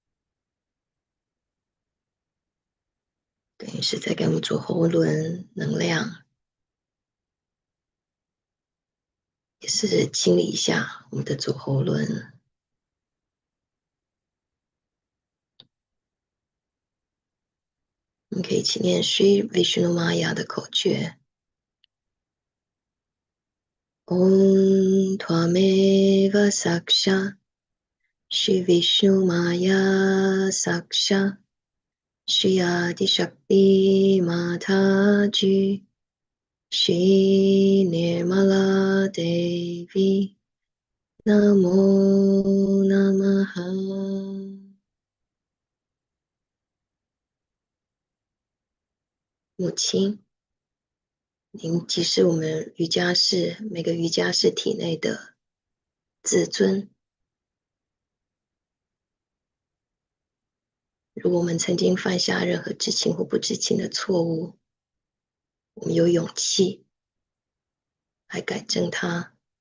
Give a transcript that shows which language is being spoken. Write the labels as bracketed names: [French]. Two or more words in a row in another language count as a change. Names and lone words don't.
[Chinese] 等于是在给我们左喉轮能量，也是清理一下我们的左喉轮。我们可以一起念 Sri Vishnu [Sanskrit] Maya [Chinese] 的口诀。 [Sanskrit] ॐ त्वमेव साक्षा श्री विष्णु माया साक्षा श्री आदि शक्ति माताजी श्री निर्मला देवी नमो नमः. [Chinese] 母亲，您即是我们瑜伽士每个瑜伽士体内的自尊。如果我们曾经犯下任何知情或不知情的错误，我们有勇气来改正它。